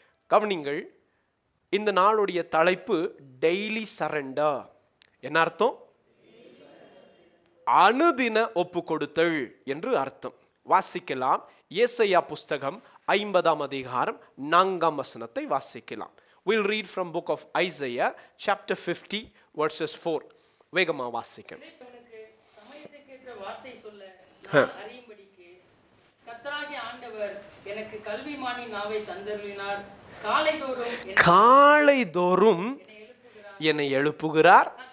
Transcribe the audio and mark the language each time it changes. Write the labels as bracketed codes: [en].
[ta] கவனிங்கள், இந்த நாளுடைய தலைப்பு [en] Daily surrender. [ta] என்ன அர்த்தம்? அனுதின ஒப்பு கொடுத்தல் என்று அர்த்தம். வாசிக்கலாம். ஏசாயா புஸ்தகம் 50ஆம் அதிகாரம் 4ஆம் வசனத்தை வாசிக்கலாம். [en] We'll read from book of Isaiah chapter 50 verses 4. [ta] வேகமா வாசிக்கணும். சமயத்துக்கேற்ற வார்த்தை சொல்ல அறியும்படிக்கு கர்த்தராகிய ஆண்டவர் எனக்கு கல்விமானின் நாவை தந்தருளினார். காலைதோறும் என்னை எழுப்புகிறார்.